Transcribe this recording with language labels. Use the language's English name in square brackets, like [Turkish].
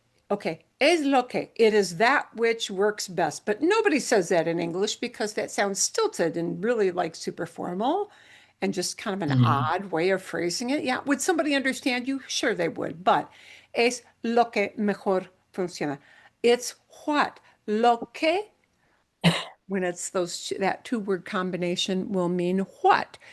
[English] Okay, [Spanish] es lo que, [English] it is that which works best. But nobody says that in English because that sounds stilted and really like super formal and just kind of an odd way of phrasing it. Yeah, would somebody understand you? Sure, they would. [Spanish] But es lo que mejor funciona. [English] It's what? Lo que, when it's that two-word combination will mean what.